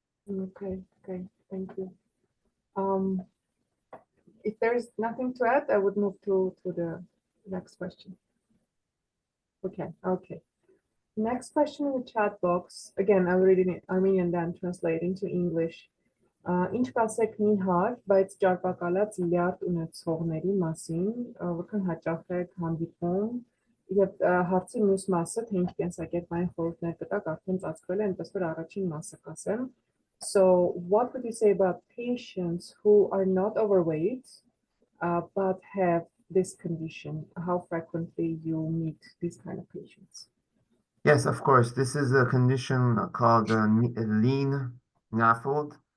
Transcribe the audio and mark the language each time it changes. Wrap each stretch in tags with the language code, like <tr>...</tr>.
<en>Okay, thank you. If there's nothing to add, I would move to the next question. Okay. Next question in the chat box. Again, I'll read it in Armenian, then translate into English.</en> <hy>Ինչ կասեք նիհար, բայց ճարպակալած լյարդ ունեցողների մասին, որքան հաճախ եք հանդիպում եւ հարցի մյուս մասը, թե ինչ կենսակերպային խորհուրդներ կտաք, արդեն ծածկվել է, այնպես որ առաջին մասը կասեմ.</hy> <en>So what would you say about patients who are not overweight but have this condition? How frequently you meet these kind of patients? Yes, of course. This is a condition called lean NAFLD.</en>